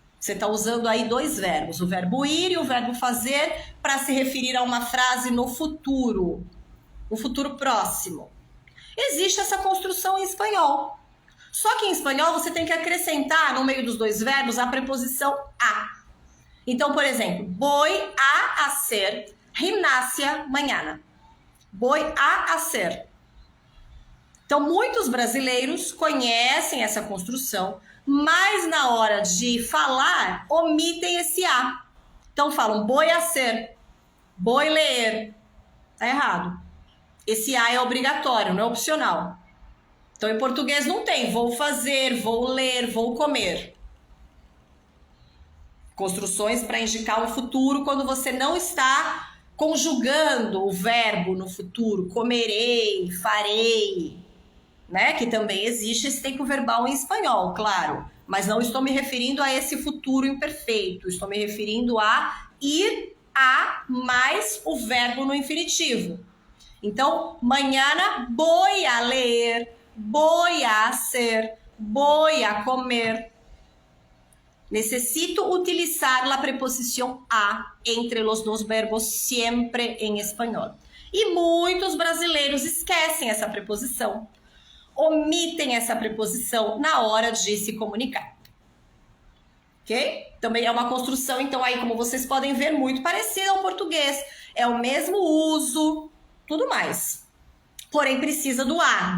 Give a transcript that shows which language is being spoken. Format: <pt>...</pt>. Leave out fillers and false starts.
<pt>Você está usando aí 2 verbos, o verbo ir e o verbo fazer, para se referir a uma frase no futuro próximo. Existe essa construção em espanhol. Só que em espanhol você tem que acrescentar no meio dos 2 verbos a preposição a. Então, por exemplo,</pt> <es>voy a hacer gimnasia mañana. Voy a hacer.</es> <pt>Então, muitos brasileiros conhecem essa construção, mas na hora de falar, omitem esse a. Então falam</pt> <es>voy a hacer, voy leer.</es> <pt>Tá errado. Esse a é obrigatório, não é opcional. Então em português não tem vou fazer, vou ler, vou comer. Construções para indicar o futuro quando você não está conjugando o verbo no futuro. Comerei, farei. Né? Que também existe esse tempo verbal em espanhol, claro, mas não estou me referindo a esse futuro imperfeito, estou me referindo a ir a mais o verbo no infinitivo. Então,</pt> <es>mañana voy a leer, voy a hacer, voy a comer. Necesito utilizar la preposición a entre los 2 verbos siempre en español.</es> <pt>E muitos brasileiros esquecem essa preposição. Omitem essa preposição na hora de se comunicar. Ok? Também é uma construção, então aí como vocês podem ver, muito parecida ao português. É o mesmo uso, tudo mais. Porém precisa do a.</pt>